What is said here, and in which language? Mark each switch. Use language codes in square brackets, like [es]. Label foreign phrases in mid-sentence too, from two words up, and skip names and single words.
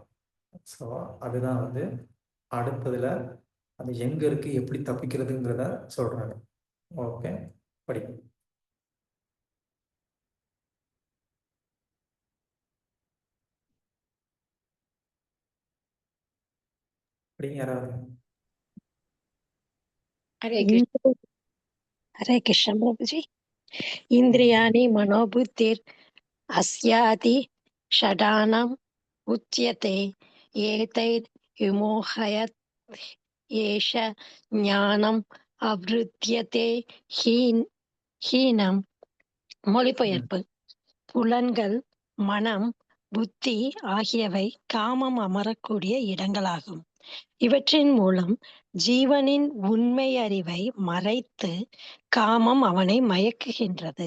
[ta] ஸோ அதுதான் அடுத்ததுல அது எங்க இருக்கு, எப்படி தப்பிக்கிறதுங்கிறத சொல்றாங்க. ஓகே, படிக்கும். படிங்க யாராவது. [hi] हरे कृष्ण। हरे कृष्ण प्रभुजी। [sa] इंद्रियाणि मनोबुद्धिर् अस्यादि षडानम् उच्यते एतैर् विमोहयत् एष ज्ञानम् अवृत्यते हीनम्. [ta] மொழிபெயர்ப்பு: புலன்கள், மனம், புத்தி ஆகியவை காமம் அமரக்கூடிய இடங்களாகும். இவற்றின் மூலம் ஜீவனின் உண்மை அறிவை மறைத்து காமம் அவனை மயக்குகின்றது.